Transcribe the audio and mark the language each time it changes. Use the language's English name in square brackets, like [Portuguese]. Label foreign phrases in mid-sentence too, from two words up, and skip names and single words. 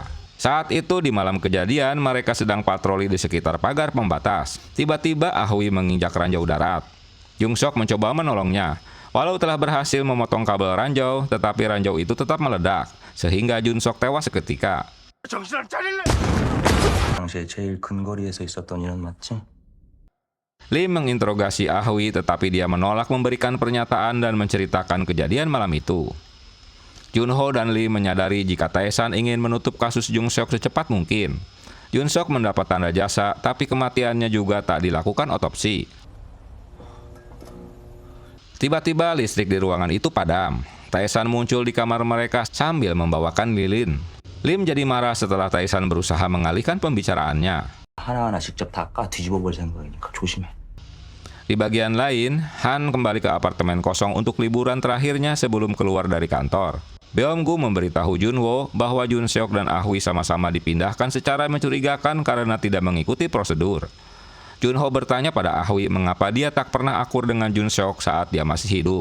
[Indonesian] Saat itu di malam kejadian, mereka sedang patroli di sekitar pagar pembatas. Tiba-tiba Ahwi menginjak ranjau darat. Jung Sok mencoba menolongnya. Walau telah berhasil memotong kabel ranjau, tetapi ranjau itu tetap meledak, sehingga Jung Sok tewas seketika. [Korean] 당시에 제일 근거리에서 있었던 인원 맞지? [Indonesian] Lim menginterogasi Ahwi, tetapi dia menolak memberikan pernyataan dan menceritakan kejadian malam itu. Junho dan Lim menyadari jika Tae-san ingin menutup kasus Jung Sok secepat mungkin. Jung Sok mendapat tanda jasa, tapi kematiannya juga tak dilakukan otopsi. Tiba-tiba listrik di ruangan itu padam. Tae-san muncul di kamar mereka sambil membawakan lilin. Lim jadi marah setelah Tae-san berusaha mengalihkan pembicaraannya. [Korean] 하나하나 직접 다 까 뒤집어 볼 생각이니까 조심해. [Indonesian] Di bagian lain, Han kembali ke apartemen kosong untuk liburan terakhirnya sebelum keluar dari kantor. Beomgu memberitahu Junho bahwa Jun Seok dan Ahwi sama-sama dipindahkan secara mencurigakan karena tidak mengikuti prosedur. Junho bertanya pada Ahwi mengapa dia tak pernah akur dengan Jun Seok saat dia masih hidup.